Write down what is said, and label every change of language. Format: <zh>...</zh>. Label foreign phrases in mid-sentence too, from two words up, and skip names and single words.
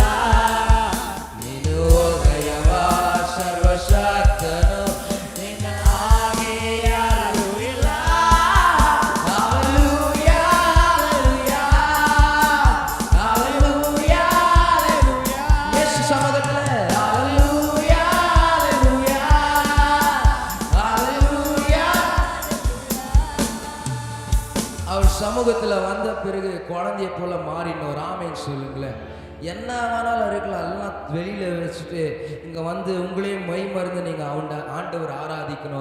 <kn>ನೀನು ಒಳ್ಳೆಯವ ಸರ್ವಶಕ್ತನು, ನಿನ್ನ ಹಾಗೆ ಯಾರೂ ಇಲ್ಲ.</kn> <he>Hallelujah, hallelujah, hallelujah, hallelujah.</he> <kn>ಯೇಸು ಸಮಾಧಾನದಲ್ಲಿ</kn> <he>hallelujah, hallelujah, hallelujah.</he> <ta>அவர் சமூகத்தில் வந்த பிறகு குழந்தைய போல மாறின. ஒரு ஆமென் சொல்லுங்களேன். என்ன வேணாலும் இருக்கலாம், எல்லாம் வெளியில் வச்சுட்டு இங்கே வந்து உங்களையும் மை மருந்து நீங்கள் ஆண்டவர் ஆராதிக்கணும்.</ta>